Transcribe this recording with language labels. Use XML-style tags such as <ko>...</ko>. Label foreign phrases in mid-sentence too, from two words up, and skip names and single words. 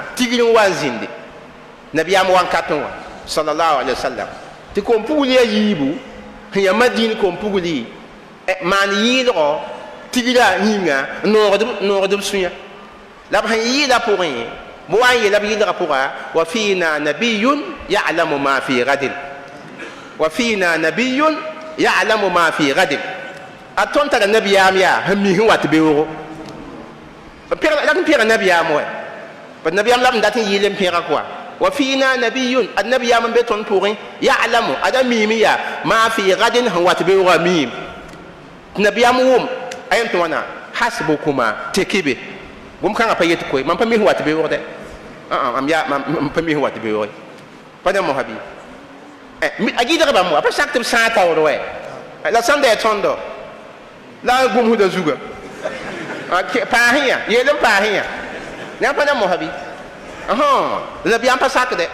<mos>tigr n wa n zĩnde nabiyaam wãnkatẽ wã</mos> <ar>صلى الله عليه وسلم</ar> <mos>tɩ kom-pugli a yiibu sẽn ya madin kom-pugli maan yɩɩlgɔ tigra yĩnga n noogd b sũyã la b sẽn yɩɩla pʋgẽ b wa n yeela b yɩlga pʋga</mos> <ar>وفينا نبي يعلم ما في غد وفينا نبي يعلم ما في غد</ar> <mos>a tõnd tara nabiyaam yaa sẽn mi sẽn wat beoogo la n pẽga nabiyaam wɛ pa nabiyaam la b n dat n yɩɩl n pẽga kɔa</mos> <ar>وفينا نبي</ar> <mos>ad nabiyaam n be tõnd pʋgẽ yalamu ada miime yaa</mos> <ar>ما في غد</ar> <mos>sẽn wat beooga a miim tɩ nabiyaam wʋm ayam tɩ wãna hasbukuma tekibe bũmb kãngã pa yet koe mam pa mi sẽn wat beoogdɛ mam pa mi sẽn wat beooge pa ne mosabi a gɩdg bãmb wa pa sak tɩ b sãag taoor wɛ la sãn da ya tõndo la a gũmsda zuga paasẽ yã yeel n paasẽ yã yã pa ne mosabi nabiyaam pa sakdɛ</mos>